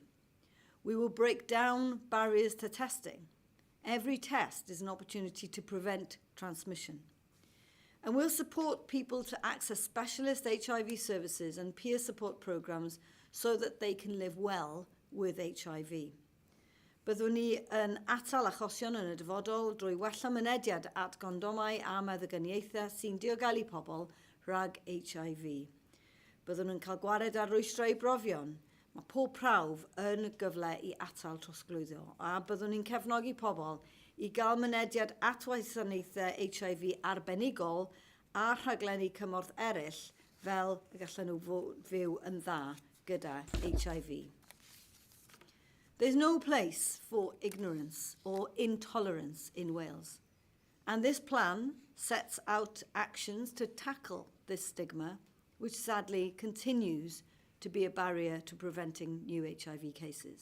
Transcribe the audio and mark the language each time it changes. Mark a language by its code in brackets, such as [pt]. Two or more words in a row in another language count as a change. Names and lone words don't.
[en] We will break down barriers to testing. Every test is an opportunity to prevent transmission. And we'll support people to access specialist HIV services and peer support programs so that they can live well with HIV. [cy] Byddwn ni yn atal achosion yn y dyfodol drwy wella mynediad at gondomau a meddygyniaethau sy'n diogelu pobl rhag HIV. Byddwn nhw'n cael gwared ar rwystrau brofion. Mae pob prawf yn gyfle i atal trosglwyddo, a byddwn ni'n cefnogi pobl i gael mynediad at wasanaethau HIV arbenigol a rhaglenni cymorth eraill fel y gallen nhw fyw yn dda gyda HIV. [en] There's no place for ignorance or intolerance in Wales, and this plan sets out actions to tackle this stigma, which sadly continues to be a barrier to preventing new HIV cases.